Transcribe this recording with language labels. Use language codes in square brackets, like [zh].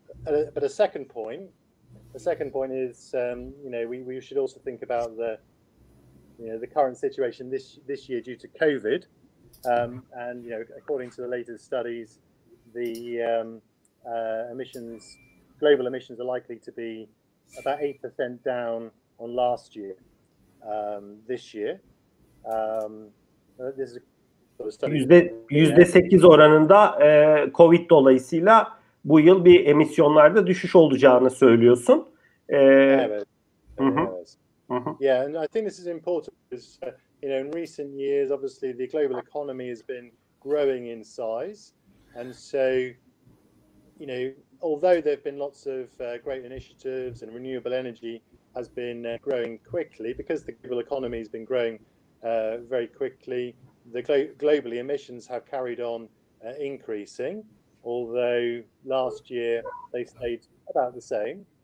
[en] But a second point is we should also think about the current situation this year due to COVID, and according to the latest studies, the global emissions are likely to be about 8% down on last year. This year, this is [tr] %8 oranında Covid dolayısıyla bu yıl bir emisyonlarda düşüş olacağını söylüyorsun. Evet. [en] Yeah, and I think this is important because in recent years, obviously, the global economy has been growing in size, And so, although there have been lots of great initiatives and renewable energy has been growing quickly because the global economy has been growing very quickly, globally emissions have carried on increasing, although last year they stayed about the same.